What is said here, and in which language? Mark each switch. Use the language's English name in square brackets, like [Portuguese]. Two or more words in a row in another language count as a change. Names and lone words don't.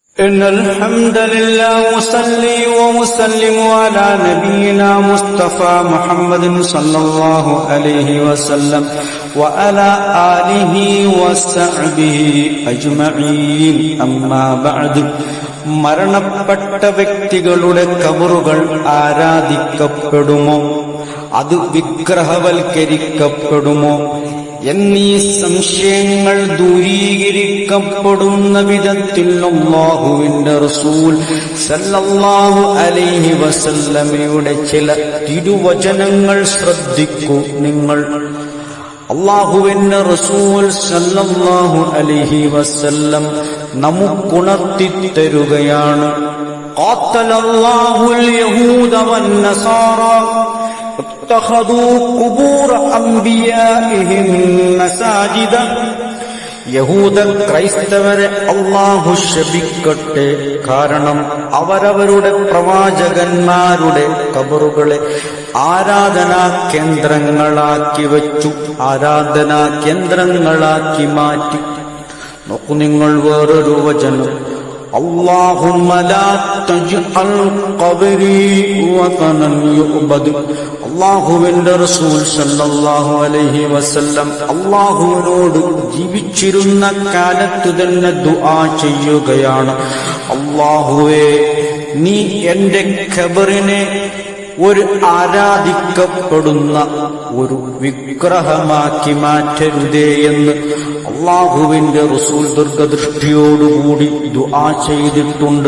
[Arabic] إن الحمد لله وصلي وسلم على نبينا مصطفى محمد صلى الله عليه وسلم وعلى آله وصحبه أجمعين أما بعد [Malayalam] മരണപ്പെട്ട വ്യക്തികളുടെ ഖബറുകൾ ആരാധിക്കപ്പെടുമോ, അത് വിഗ്രഹവൽക്കരിക്കപ്പെടുമോ എന്നീ സംശയങ്ങൾ ദൂരീകരിക്കപ്പെടുന്ന വിധത്തിൽ അല്ലാഹുവിന്റെ റസൂൽ [Arabic] صلى الله عليه وسلم [Malayalam] ചില തിരുവചനങ്ങൾ ശ്രദ്ധിക്കൂ നിങ്ങൾ. അല്ലാഹുവിന്റെ റസൂൽ [Arabic] صلى الله عليه وسلم [Malayalam] നമുക്കുണർത്തി തരുകയാണ്. [Arabic] قاتل الله اليهود والنصارى اتخذوا قبور أنبيائهم مساجدا. [Malayalam] യഹൂദ ക്രൈസ്തവരെ അല്ലാഹു ശപിക്കട്ടെ. കാരണം അവരവരുടെ പ്രവാചകന്മാരുടെ ഖബറുകളെ ആരാധനാ കേന്ദ്രങ്ങളാക്കി വെച്ചു, ആരാധനാ കേന്ദ്രങ്ങളാക്കി മാറ്റി. നോക്കൂ നിങ്ങൾ വേറൊരു വചനം, [Arabic] اللهم لا تجعل قبري وطنا يعبد. [Malayalam] അല്ലാഹുവിന്റെ റസൂൽ [Arabic] صلى الله عليه وسلم [Malayalam] അല്ലാഹുവിനോട് ജീവിച്ചിരുന്ന കാലത്തു തന്നെ ദുആ ചെയ്യുകയാണ്, അല്ലാഹുവേ നീ എന്റെ ഖബറിനെ ഒരു ആരാധിക്കപ്പെടുന്ന ഒരു വിഗ്രഹമാക്കി മാറ്റരുതേ എന്ന് അല്ലാഹുവിന്റെ റസൂൽ ദീർഘദൃഷ്ടിയോടുകൂടി ദുആ ചെയ്തിട്ടുണ്ട്.